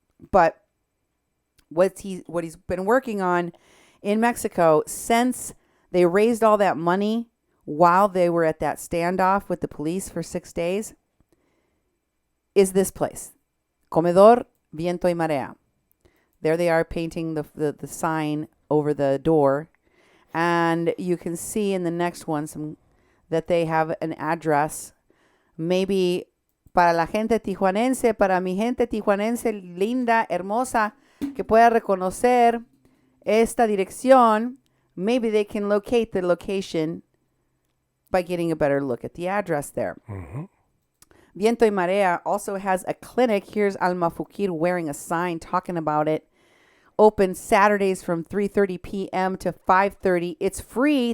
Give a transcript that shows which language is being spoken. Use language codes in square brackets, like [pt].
[en] But what he's been working on in Mexico since they raised all that money while they were at that standoff with the police for 6 days is this place, Comedor Viento y Marea. There they are painting the sign over the door. And you can see in the next one that they have an address. Maybe [es] para la gente tijuanense, para mi gente tijuanense linda, hermosa, que pueda reconocer esta dirección. [en] Maybe they can locate the location by getting a better look at the address there. Mm-hmm. Viento y Marea also has a clinic. Here's Al-Mufakir wearing a sign talking about it. Open Saturdays from 3:30 p.m. to 5:30. It's free.